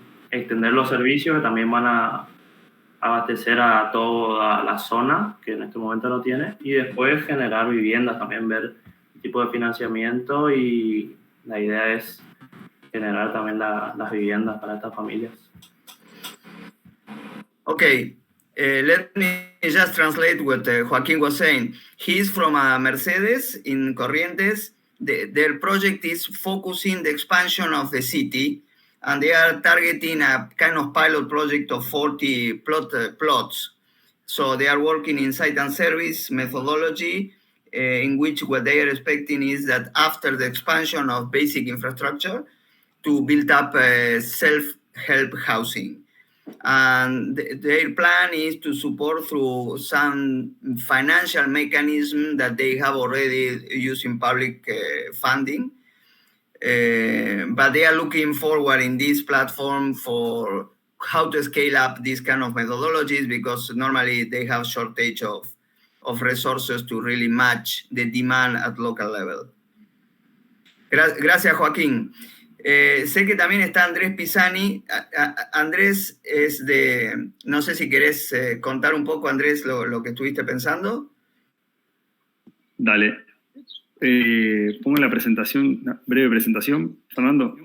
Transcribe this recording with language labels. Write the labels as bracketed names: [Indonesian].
[Spanish] Extender los servicios que también van a abastecer a toda la zona, que en este momento no tiene, y después generar viviendas, también ver el tipo de financiamiento, y la idea es generar también las viviendas para estas familias. [English] Okay, let me just translate what Joaquín was saying. He's from Mercedes in Corrientes. Their project is focusing the expansion of the city, and they are targeting a kind of pilot project of 40 plots. So they are working in site and service methodology, in which what they are expecting is that after the expansion of basic infrastructure, to build up self-help housing. And their plan is to support through some financial mechanism that they have already using public funding. But they are looking forward in this platform for how to scale up these kind of methodologies, because normally they have shortage of resources to really match the demand at local level. [Spanish] Gracias, Joaquín. Sé que también está Andrés Pisani. Andrés es de... No sé si querés contar un poco, Andrés, lo que estuviste pensando. Dale. Pongo la presentación, una breve presentación, Fernando.